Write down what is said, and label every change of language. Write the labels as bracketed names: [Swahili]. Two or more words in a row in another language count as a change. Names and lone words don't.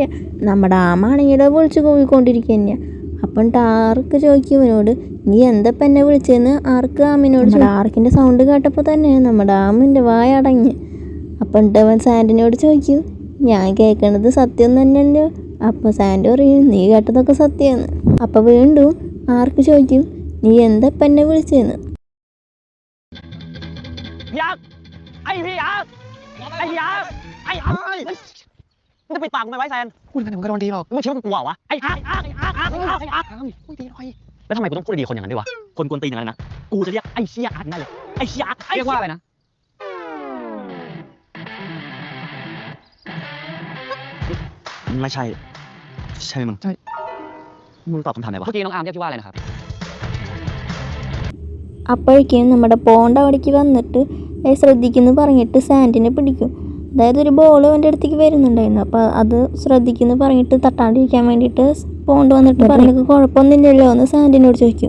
[Malayalam] നമ്മുടെ ആമാണെങ്കിലോ വിളിച്ച് കൂവിക്കൊണ്ടിരിക്കുക തന്നെയാണ്. അപ്പം ആർക്ക് ചോദിക്കും അവനോട് നീ എന്തപ്പം എന്നെ വിളിച്ചതെന്ന് ആർക്ക് ആമിനോട്. ആർക്കിൻ്റെ സൗണ്ട് കേട്ടപ്പോൾ തന്നെ നമ്മുടെ ആമിൻ്റെ വായ അടങ്ങി. അപ്പം അവൻ സാൻഡിനോട് ചോദിക്കും ഞാൻ കേൾക്കണത് സത്യം തന്നെയല്ലോ. അപ്പോൾ സാൻഡ് പറയും നീ കേട്ടതൊക്കെ സത്യമാണ്. അപ്പോൾ വീണ്ടും ആർക്ക് ചോദിക്കും നീ എന്തപ്പം എന്നെ വിളിച്ചതെന്ന്. [Thai] พี่อาร์ไอพี่อาร์ไอมึงจะปิดปากทำไมไว้แซน พูดกันผมก็โดนดีหรอก มึงคิดว่ากูกลัววะไออาร์ พูดดีหน่อย แล้วทำไมกูต้องพูดดีคนอย่างนั้นด้วยวะคนกวนตีนอย่างนั้นนะกูจะเรียกไอเชียอาร์ได้เลยไอเชียอาร์เรียกว่าอะไรนะไม่ใช่ไหมมึง ใช่ มึงตอบคำถามไหนวะเมื่อกี้น้องอาร์มเรียกพี่ว่าอะไรนะครับ [Malayalam] അപ്പോഴേക്കും നമ്മുടെ പോണ്ട് അവിടേക്ക് വന്നിട്ട് ശ്രദ്ധിക്കുന്നു പറഞ്ഞിട്ട് സാൻഡിനെ പിടിക്കും. അതായത് ഒരു ബോൾ അവൻ്റെ അടുത്തേക്ക് വരുന്നുണ്ടായിരുന്നു. അപ്പോൾ അത് ശ്രദ്ധിക്കുന്നു പറഞ്ഞിട്ട് തട്ടാണ്ടിരിക്കാൻ വേണ്ടിയിട്ട് പോണ്ട് വന്നിട്ട് നിനക്ക് കുഴപ്പമൊന്നുമില്ലല്ലോ എന്ന് സാൻഡിനോട് ചോദിക്കും.